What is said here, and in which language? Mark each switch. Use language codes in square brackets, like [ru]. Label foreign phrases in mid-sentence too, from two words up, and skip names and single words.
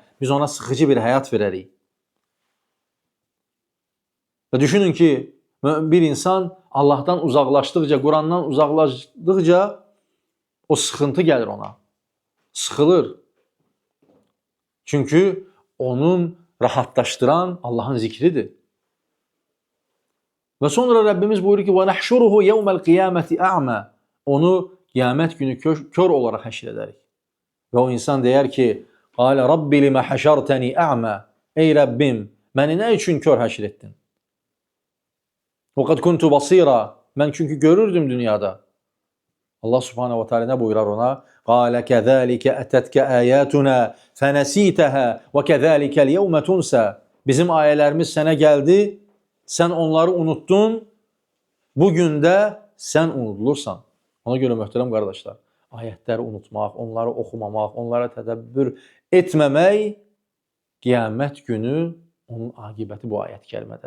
[az] Biz ona sıxıcı bir həyat verərik. Və düşünün ki, bir insan Allahdan uzaqlaşdıqca, Qurandan uzaqlaşdıqca o sıxıntı gəlir ona. Sıxılır. Çünki onun rahatlaşdıran Allahın zikridir. Və sonra Rəbbimiz buyurur ki: [ar] وَنَحْشُرُهُ يَوْمَ الْقِيَامَةِ أَعْمَى. [az] Onu qiyamət günü kör olaraq həşr edərik. Və o insan deyər ki: [ar] قَالَ رَبِّ لِمَ حَشَرْتَنِي أَعْمَى. [az] Ey Rəbbim, məni nə üçün kör həşr etdin? [ar] وَقَدْ كُنْتُ بَصِيرًا. [az] Mən çünki görürdüm dünyada. Allah [ar] سبحانه وتعالى [az] nə buyurar ona? [ar] قَالَ كَذَٰلِكَ أَتَتْكَ آيَاتُنَا فَنَسِيتَهَا وَكَذَٰلِكَ الْيَوْمَ تُنْسَى. [az] Bizim ayələrimiz sənə gəldi, sən onları unuttun, bugün də sən unudulursan. Ona görə möhtərəm qardaşlar, ayətləri unutmaq, onları oxumamaq, onlara tədəbbür etməmək, qiyamət günü onun aqibəti bu ayət kərimədədir.